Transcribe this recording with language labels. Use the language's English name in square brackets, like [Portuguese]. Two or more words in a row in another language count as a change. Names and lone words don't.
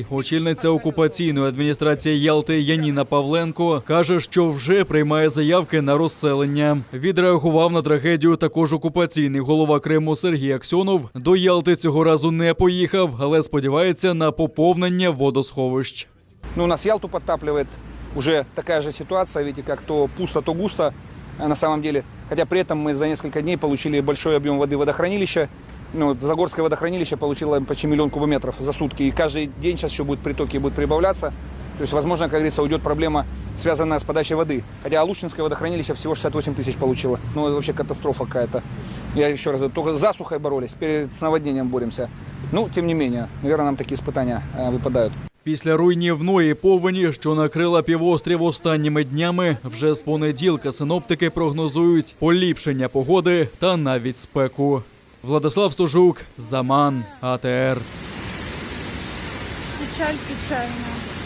[Ukrainian] Очільниця окупаційної адміністрації Ялти Яніна Павленко каже, що вже приймає заявки на розселення. Відреагував на трагедію також окупаційний голова Криму Сергій Аксьонов. До Ялти цього разу не поїхав, але сподівається на поповнення водосховищ. [Russian] У нас Ялту подтапливает уже такая же ситуация, видите, как то пусто, то густо на самом деле. Хотя при этом мы за несколько дней получили большой объем воды водохранилища. Загорское водохранилище получило почти 1 миллион кубометров за сутки. И каждый день сейчас еще будут притоки, будут прибавляться. То есть, возможно, как говорится, уйдет проблема, связанная с подачей воды. Хотя Алушинское водохранилище всего 68 тысяч получило. Ну, это вообще катастрофа какая-то. Я еще раз говорю, только с засухой боролись, с наводнением боремся. Ну, тем не менее, наверное, нам такие испытания выпадают. [Ukrainian] Після руйнівної повені, що накрила півострів останніми днями, вже з понеділка синоптики прогнозують поліпшення погоди та навіть спеку. Владислав Стожук, Заман, АТР. Печаль печальна.